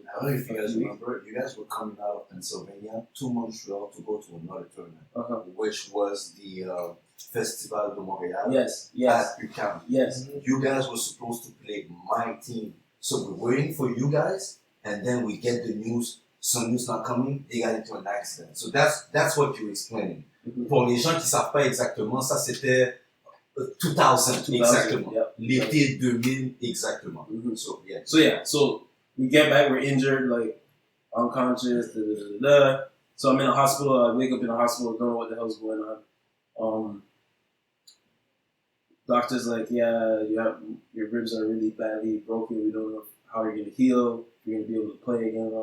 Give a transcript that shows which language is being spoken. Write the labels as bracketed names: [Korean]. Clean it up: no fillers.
[English] I don't know if you guys remember, you guys were coming out of Pennsylvania to Montreal to go to another tournament, which was the Festival de Montréal at UQAM. Yes. You guys were supposed to play my team. So we're waiting for you guys, and then we get the news, Sonny's not coming, they got into an accident. So that's what you're explaining. [French] Pour les gens qui ne savent pas exactement, ça c'était 2000 exactement. Yep. L'été 2000 exactement. [English] So we get back, we're injured, like unconscious, So I'm in a hospital, I wake up in a hospital, don't know what the hell's going on. Doctor's like, yeah, your ribs are really badly broken, we don't know how you're gonna heal, if you're gonna be able to play again.